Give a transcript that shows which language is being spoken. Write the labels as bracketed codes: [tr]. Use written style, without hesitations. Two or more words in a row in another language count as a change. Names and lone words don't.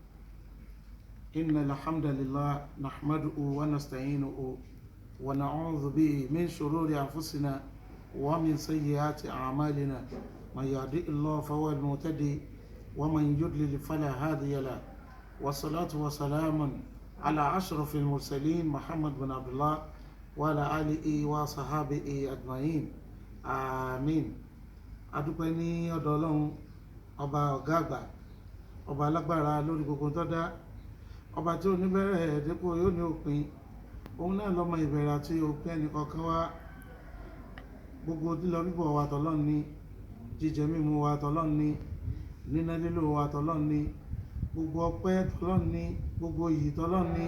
[ar] إن الحمد لله نحمده ونستعينه ونعوذ به من شرور أنفسنا ومن سيئات أعمالنا. من يهدئ الله فهو المهتدي ومن يضلل فلا هادي له. والصلاة والسلام على أشرف المرسلين محمد بن عبد الله وعلى آله وصحابه أجمعين آمين. [yo] adúpẹ́ ní ọ̀dọ̀ Ọlọ́run ọba ọ̀gá àgbà, ọba alágbára lórí gbogbo tó dá, ọba tí ó ní bẹ̀rẹ̀ dípò yóò ní òpin. Òun náà lọ́mọ ìbẹ̀rẹ̀ àti òpin ẹnìkọ̀ọ̀kan wa. Gbogbo lílọ bíbọ̀ wa t'Ọlọ́run ni, jíjẹ mímu wa t'Ọlọ́run ni, níná lílò wa t'Ọlọ́run ni, gbogbo ọpẹ́ t'Ọlọ́run ni, gbogbo iyì t'Ọlọ́run ni.